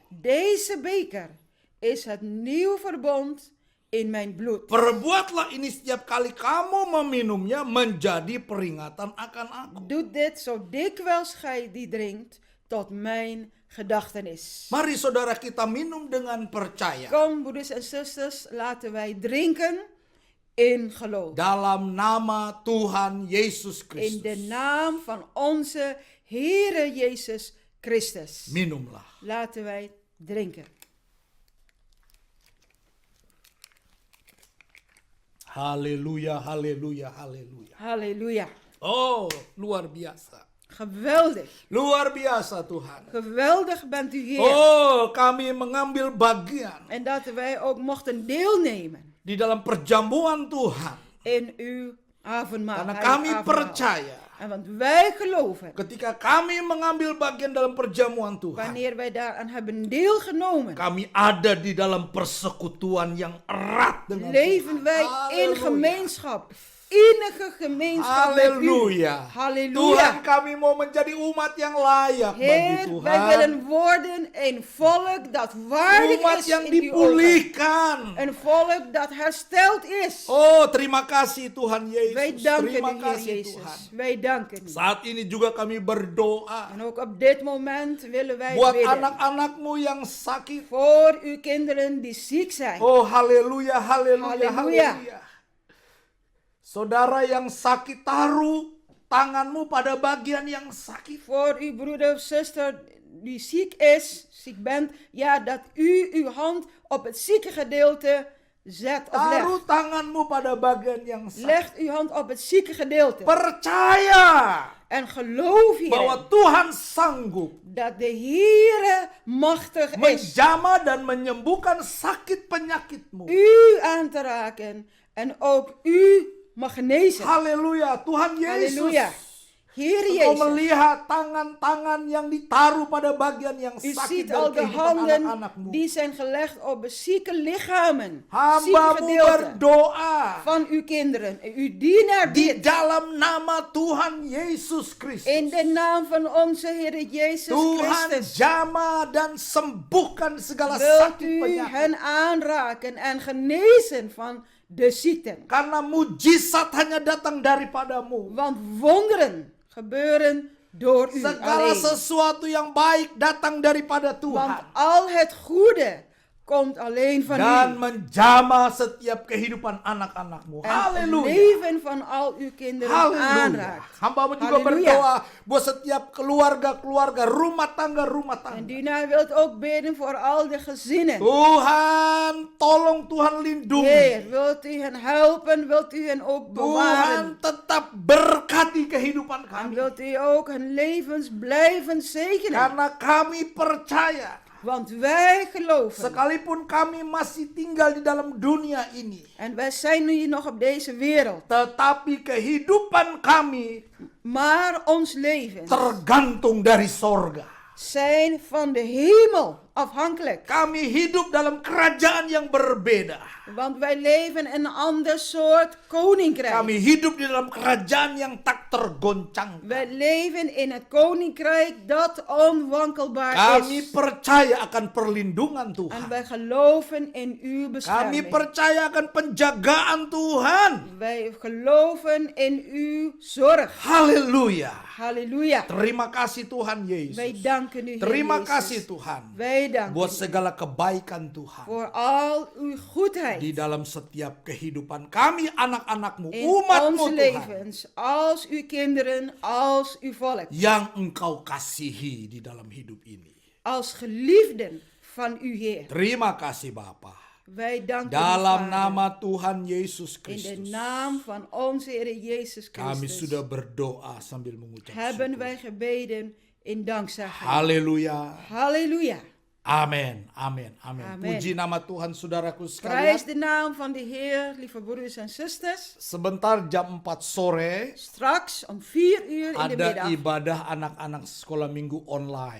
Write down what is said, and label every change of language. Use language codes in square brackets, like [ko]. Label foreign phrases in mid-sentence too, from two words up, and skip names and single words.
[nl] deze beker is het nieuw verbond in mijn bloed. [id] Perbuatlah ini setiap kali kamu meminumnya menjadi peringatan akan aku. [nl] Doe dit zo dikwijls gij die drinkt tot mijn gedachtenis. [id] Mari saudara kita minum dengan percaya. [nl] Kom broeders en zusters, laten wij drinken in geloof. [id] Dalam nama Tuhan Yesus [nl] In de [id] Kristus. [nl] naam van onze Heere Jezus Christus. [id] Minumlah. [nl] Laten wij drinken. [id] Haleluya, haleluya, haleluya. [nl] Halleluja. [id] Oh, luar biasa. [nl] Geweldig. [id] Luar biasa Tuhan. [nl] Geweldig bent u Heer. [id] Oh, kami mengambil bagian [nl] En dat wij ook mochten deelnemen [id] di dalam perjamuan Tuhan. [nl] in uw avondmaal. [id] Karena [nl] heilig [id] kami [nl] avondmaal. [id] percaya [nl] En want wij geloven, [id] ketika kami mengambil bagian dalam perjamuan Tuhan, [nl] wanneer wij daaraan hebben deelgenomen, [id] kami ada di dalam persekutuan yang erat dengan [nl] leven [id] Tuhan. [nl] wij in [id] Haleluya. [nl] gemeenschap. Innige gemeenschap met u. [id] Haleluya. Tuhan, [nl] Halleluja. [id] kami mau menjadi umat yang layak bagi [nl] Heer, [id] Tuhan. [nl] wij willen worden een volk dat waardig [id] Umat [nl] is [id] yang [nl] in uw ogen. [id] dipulihkan. [nl] Een volk dat hersteld is. [id] Oh, terima kasih Tuhan Yesus. [nl] Wij danken [id] Terima [nl] u, Heer [id] kasih [nl] Jezus. [id] Tuhan. [nl] Wij danken u. [id] Saat ini juga kami berdoa [nl] En ook op dit moment willen wij [id] buat [nl] bidden [id] anak-anakmu yang sakit. [nl] voor uw kinderen die ziek zijn. [id] Oh, haleluya, haleluya, Haleluya. haleluya. Saudara yang sakit, taruh tanganmu pada bagian yang sakit. [nl] Voor uw broeder of zuster die ziek is, ziek bent, ja, dat u uw hand op het zieke gedeelte zet of [id] Taruh [nl] legt. [id] tanganmu pada bagian yang sakit. [nl] Legt uw hand op het zieke gedeelte. [id] Percaya [nl] En geloof [id] bahwa [nl] hierin [id] Tuhan sanggup [nl] dat de Heere machtig is [id] menjamah dan menyembuhkan sakit penyakitmu. [nl] u aan te raken en ook u mag genezen. [id] Haleluya, Tuhan Yesus [nl] Haleluya. Heer [id] Engkau [nl] Jezus, [id] melihat tangan-tangan yang ditaruh pada bagian yang [nl] u [id] sakit [nl] ziet al [id] dari [nl] de [id] kehidupan [nl] handen [id] anak-anakmu. [nl] die zijn gelegd op zieke lichamen, zieke [id] Hambamu [nl] gedeelten [id] berdoa [nl] van uw kinderen. Uw dienaar [id] di [nl] bidt [id] dalam nama Tuhan Yesus Kristus. [nl] in de naam van onze Heer Jezus [id] Tuhan [nl] Christus. [id] jamah dan sembuhkan segala [nl] Wilt [id] sakit [nl] u [id] penyakit. [nl] hen aanraken en genezen van de ziekten. [id] Karena mujizat hanya datang daripadamu. [nl] Want wonderen gebeuren door u [id] Segala [nl] alleen. [id] sesuatu yang baik datang daripada [nl] Want [id] Tuhan. [nl] al het goede komt alleen van [id] Dan [nl] u. [id] menjamah setiap kehidupan anak-anakmu. [nl] En het [id] Haleluya. [nl] leven van al uw kinderen [id] Haleluya. [nl] aanraakt. [id] Hambamu juga Haleluya. berdoa buat setiap keluarga-keluarga, rumah tangga [nl] En Dina wilt ook bidden voor al de gezinnen. [id] Tuhan, tolong Tuhan lindungi. [nl] Heer, wilt u hen helpen, wilt u hen ook bewaren. [id] Tuhan tetap berkati kehidupan [nl] En [id] kami. [nl] wilt u ook hun levens blijven zegenen. [id] Karena kami percaya, [nl] Want wij geloven. [id] sekalipun kami masih tinggal di dalam dunia ini, [nl] En wij zijn nu nog op deze wereld. [id] tetapi kehidupan kami [nl] Maar ons leven [id] tergantung dari sorga. [nl] zijn van de hemel afhankelijk. [id] Kami hidup dalam kerajaan yang berbeda. [nl] Want wij leven in een ander soort koninkrijk. [id] Kami hidup di dalam kerajaan yang tak tergoncang. [nl] Wij leven in het koninkrijk dat onwankelbaar [id] Kami [nl] is. [id] percaya akan perlindungan [nl] En [id] Tuhan. [nl] wij geloven in uw [id] Kami [nl] bescherming. [id] percaya akan penjagaan Tuhan. [nl] Wij geloven in uw zorg. [id] Haleluya. [nl] Halleluja. [id] Terima kasih Tuhan [nl] Wij [id] Yesus. [nl] danken u, Heer [id] Terima [nl] Jezus. [id] kasih Tuhan [nl] Wij danken [id] buat [nl] u [id] segala kebaikan Tuhan [nl] voor al uw goedheid [id] di dalam setiap kehidupan kami, anak-anakmu, [nl] in [id] umatmu [nl] onze [id] Tuhan, [nl] levens, als uw kinderen, als uw volk, [id] yang Engkau kasihi di dalam hidup ini. [nl] als geliefden van u, Heer. [id] Terima kasih Bapa. [nl] Wij danken u, [id] Dalam [nl] Vader. [id] nama Tuhan Yesus [nl] In de [id] Kristus, [nl] naam van onze Heer Jezus [id] kami [nl] Christus [id] sudah berdoa sambil mengucap [nl] hebben [id] syukur. [nl] wij gebeden in dankzegging. [id] Haleluya. [nl] Halleluja. [id] Amin, amin, amin. [nl] Amen. [id] Puji nama Tuhan saudaraku [nl] Prijs [id] sekalian. [nl] de naam van de Heer, lieve broeders en zusters. [id] Sebentar jam 4 sore [nl] Straks om 4 uur in de [id] ada [nl] middag [id] ibadah anak-anak sekolah minggu online.